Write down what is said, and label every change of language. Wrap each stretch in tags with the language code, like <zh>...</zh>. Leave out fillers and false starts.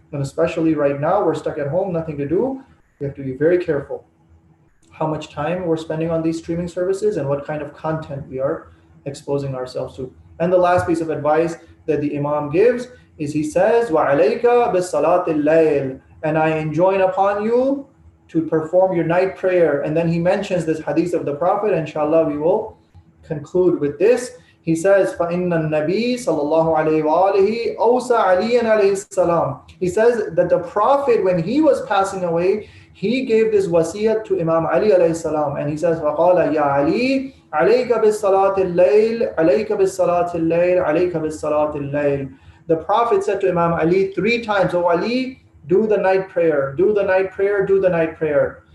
<en>And especially right now, we're stuck at home, nothing to do. We have to be very careful how much time we're spending on these streaming services and what kind of content we are exposing ourselves to. And the last piece of advice that the Imam gives is he says,</en> <ar>وَعَلَيْكَ بِالصَّلَاةِ اللَّيْلِ,</ar> <en>and I enjoin upon you to perform your night prayer. And then he mentions this hadith of the Prophet. Inshallah, we will conclude with this.</en> <ar>He says, فَإِنَّ النَّبِي صلى الله عليه وآله أوصى عليا عليه السلام.</ar> <en>He says that the Prophet, when he was passing away, he gave this wasiyat to Imam Ali alayhi salam, and he says,</en> <ar>فَقَالَ يَا عَلِي عَلَيْكَ بِالصَّلَاةِ اللَّيْلِ</ar> <en>عَلَيْكَ بِالصَّلَاةِ اللَّيْلِ عَلَيْكَ بِالصَّلَاةِ اللَّيْلِ. The Prophet said to Imam Ali 3 times, "Oh Ali, do the night prayer, do the night prayer, do the night prayer."</en>